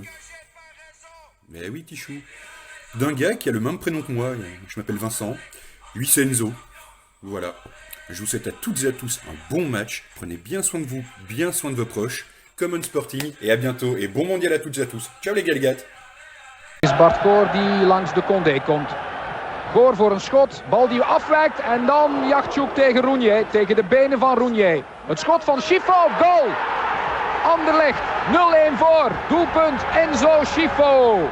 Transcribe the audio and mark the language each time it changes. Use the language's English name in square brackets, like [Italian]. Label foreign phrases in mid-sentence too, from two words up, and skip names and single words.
[French] Mais oui, Tichou. D'un gars qui a le même prénom que moi. Je m'appelle Vincent. Lui, c'est Enzo. Voilà. Je vous souhaite à toutes et à tous un bon match. Prenez bien soin de vous, bien soin de vos proches. Common Sporting. Et à bientôt. Et bon mondial à toutes et à tous. Ciao les Galgates. [Dutch] Is Bart Goor die langs de Condé komt. Goor voor een schot, bal die afwijkt en dan Yachtjouk tegen Rounier, tegen de benen van Rounier. Het schot van Schifo, goal! Anderlecht, 0-1 voor, doelpunt Enzo Schifo.